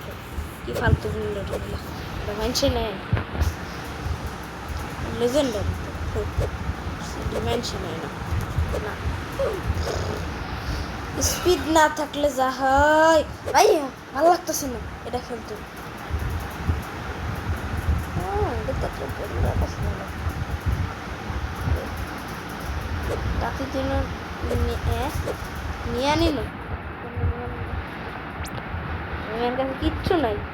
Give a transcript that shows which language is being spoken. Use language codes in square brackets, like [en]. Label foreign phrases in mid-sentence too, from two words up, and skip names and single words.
[it] Chi fa il tornillo? Non ce n'è. Legendary. [bn] Dimension না স্পিড না থাকলে যা হয় ভাই ভালো লাগতেছে না এটা খেলতে তাতে দিন নিয়ে নিল আমার কাছে কিচ্ছু নাই